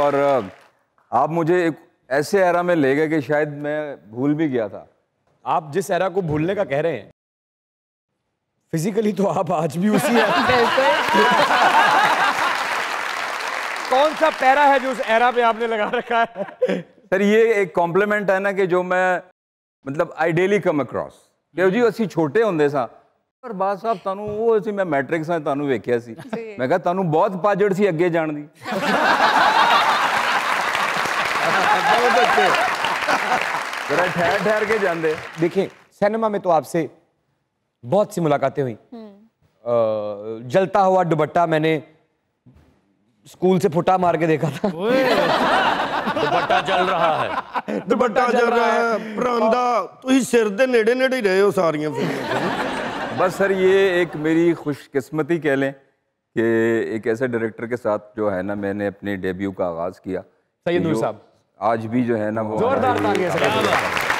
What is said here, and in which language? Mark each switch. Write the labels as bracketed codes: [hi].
[hi] और आप मुझे एक ऐसे एरा में ले गए कि शायद मैं भूल भी गया था। आप जिस एरा को भूलने का कह रहे हैं, फिजिकली तो आप आज भी उसी कौन सा पैरा है जो उस एरा पे आपने लगा रखा है? सर ये एक कॉम्प्लीमेंट है ना कि जो मैं मतलब आई डेली कम अक्रॉस कि [pa] जी ਅਸੀਂ ਛੋਟੇ ਹੁੰਦੇ ਸਾਂ ਪਰ ਬਾਦ ਸਾਹਿਬ ਤੁਹਾਨੂੰ ਉਹ ਅਸੀਂ ਮੈਂ ਮੈਟ੍ਰਿਕ ਸਾਂ ਤੁਹਾਨੂੰ ਵੇਖਿਆ ਸੀ ਮੈਂ ਕਿਹਾ ਤੁਹਾਨੂੰ ਬਹੁਤ ਪਾਜੜ ਸੀ ਅੱਗੇ ਜਾਣ ਦੀ। [hi] बहुत अच्छे जरा ठहर ठहर के जान दे। देखिए सिनेमा में तो आपसे बहुत सी मुलाकातें हुई। जलता हुआ दुपट्टा मैंने स्कूल से फुटा मार के देखा था। दुपट्टा चल रहा है। [pa] ਦੁਪੱਟਾ ਚੱਲ ਰਿਹਾ ਹੈ ਪਰਾਂਦਾ ਤੁਸੀਂ ਸਿਰ ਦੇ ਨੇੜੇ ਨੇੜੇ ਹੀ ਰਹੇ ਹੋ ਸਾਰੀਆਂ ਫਿਲਮਾਂ। [hi] बस सर ये एक मेरी खुशकिस्मती कह लें कि एक ऐसे डायरेक्टर के साथ जो है ना मैंने अपने डेब्यू का आगाज़ किया। सैयद नूर जो साहब आज भी जो है ना वो जोरदार तालियां सैयद नूर साहब।